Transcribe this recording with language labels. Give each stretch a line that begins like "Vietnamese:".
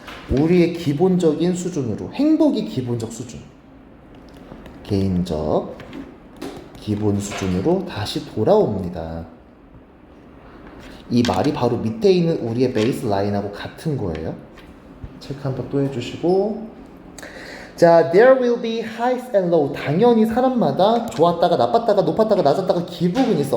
Korean: 우리의 기본적인 수준으로, 행복이 기본적 수준, 개인적 기본 수준으로 다시 돌아옵니다. 이 말이 바로 밑에 있는 우리의 베이스 라인하고 같은 거예요. 체크 한번 또 해주시고,
English: 자, there will be highs and lows.
Korean: 당연히 사람마다 좋았다가 나빴다가 높았다가 낮았다가 기복은 있어.